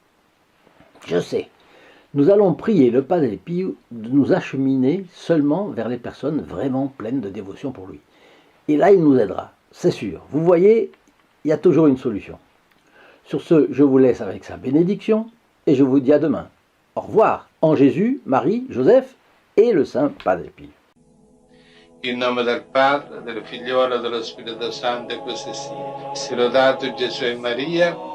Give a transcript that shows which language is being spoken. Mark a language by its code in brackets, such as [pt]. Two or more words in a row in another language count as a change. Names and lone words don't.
[fr] Nous allons prier le Padre Pio de nous acheminer seulement vers les personnes vraiment pleines de dévotion pour lui. Et là, il nous aidera, c'est sûr. Vous voyez, il y a toujours une solution. Sur ce, je vous laisse avec sa bénédiction et je vous dis à demain. Au revoir, en Jésus, Marie, Joseph et le Saint Padre Pio. [it] In nome del Padre, del Figliolo e dello Spirito Santo, e così sia. Sia lodato Gesù e Maria.